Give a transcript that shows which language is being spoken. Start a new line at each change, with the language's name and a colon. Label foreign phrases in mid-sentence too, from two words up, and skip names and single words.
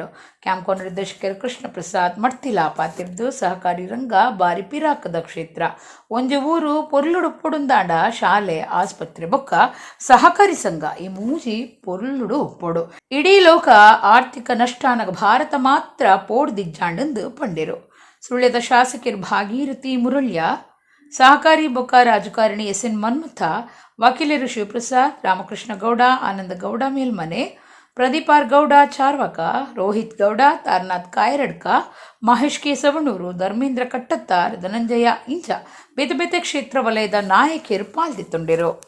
Tulu: ಕ್ಯಾಂಕೋ ನಿರ್ದೇಶಕರು ಕೃಷ್ಣ ಪ್ರಸಾದ್ ಮಡ್ತಿಲಾ ಪಾತಿರ್ದು ಸಹಕಾರಿ ರಂಗ ಬಾರಿ ಪಿರಾಕದ ಕ್ಷೇತ್ರ ಒಂಜಿ ಊರು ಪೊರ್ಲುಡು ಪೊಡುಂದಾಂಡ ಶಾಲೆ ಆಸ್ಪತ್ರೆ ಬೊಕ್ಕ ಸಹಕಾರಿ ಸಂಘ ಈ ಮೂಜಿ ಪೊರ್ಲುಡು ಉಪ್ಪೊಡು. ಇಡೀ ಲೋಕ ಆರ್ಥಿಕ ನಷ್ಟಾನಗ ಭಾರತ ಮಾತ್ರ ಪೋಡ್ದಿಜ್ಜಾಂಡಂದು ಪಂಡಿರು. ಸುಳ್ಯದ ಶಾಸಕರು ಭಾಗೀರಥಿ ಮುರಳ್ಯ, ಸಹಕಾರಿ ಬೊಕ್ಕ ರಾಜಕಾರಣಿ SN ಮನ್ಮಥ, ವಕೀಲರು ಶಿವಪ್ರಸಾದ್, ರಾಮಕೃಷ್ಣ ಗೌಡ, ಆನಂದ ಗೌಡ ಮೇಲ್ಮನೆ, ಪ್ರದೀಪ್ ಆರ್ ಗೌಡ ಚಾರ್ವಕ, ರೋಹಿತ್ ಗೌಡ, ತಾರನಾಥ್ ಕಾಯರಡ್ಕ, ಮಹೇಶ್ ಕೆ ಸವಣೂರು, ಧರ್ಮೇಂದ್ರ ಕಟ್ಟತ್ತಾರ್, ಧನಂಜಯ ಇಂಚ ಬೇತೆ ಬೇತೆ ಕ್ಷೇತ್ರ ವಲಯದ ನಾಯಕಿಯರು ಪಾಲ್ಗೊಳ್ಳಿತೊಂಡಿರು.